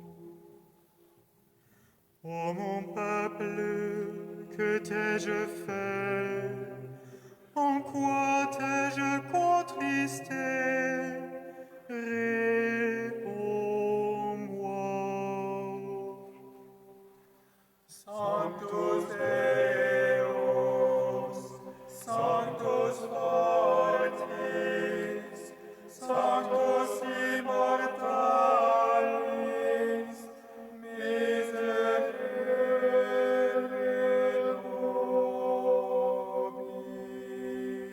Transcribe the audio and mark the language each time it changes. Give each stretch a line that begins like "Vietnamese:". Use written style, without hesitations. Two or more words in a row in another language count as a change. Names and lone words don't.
French: Ô mon peuple, que t'ai-je fait? En quoi t'ai-je contristé? Réponds-moi.
Latin: Sanctus Deus, Sanctus fortis, Sanctus immortalis, miserere nobis.